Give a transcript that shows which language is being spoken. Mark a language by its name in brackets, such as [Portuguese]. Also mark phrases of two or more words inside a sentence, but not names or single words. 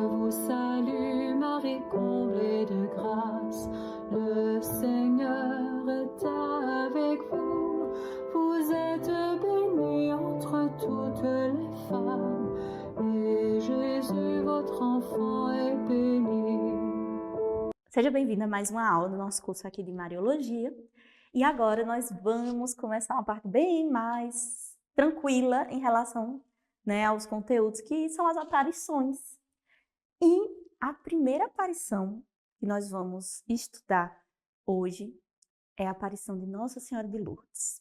[French] salue Marie, comblée de grâce, le Seigneur est avec vous. Vous êtes bénie entre toutes les femmes, et Jésus, votre enfant, est béni. [Portuguese] Seja bem-vinda a mais uma aula do nosso curso aqui de Mariologia. E agora nós vamos começar uma parte bem mais tranquila em relação, aos conteúdos que são as aparições. E a primeira aparição que nós vamos estudar hoje é a aparição de Nossa Senhora de Lourdes.